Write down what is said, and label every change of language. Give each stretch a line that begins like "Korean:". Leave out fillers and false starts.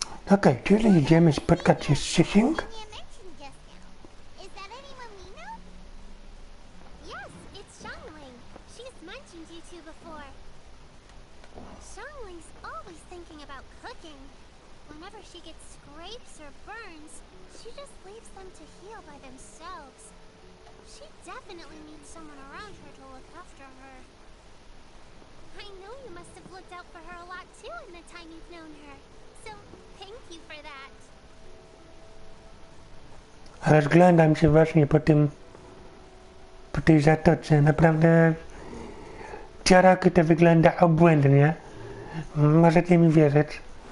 Polish: okej, czyli idziemy spotkać się z Xixing.
English: Xinyan mentioned just now. Is that anyone we know? Yes, it's Xiangling. She's mentioned you two before. Xiangling's always thinking about cooking. Whenever she gets scrapes or burns, she just leaves them to heal by themselves. She definitely needs someone around her to look after her. I know you must have looked out for her a lot too in the time you've known her. So, thank you for that.
Polish: Rozglądam się właśnie po tej zatoce. Naprawdę co roku to wygląda obłędnie. Możecie mi wierzyć.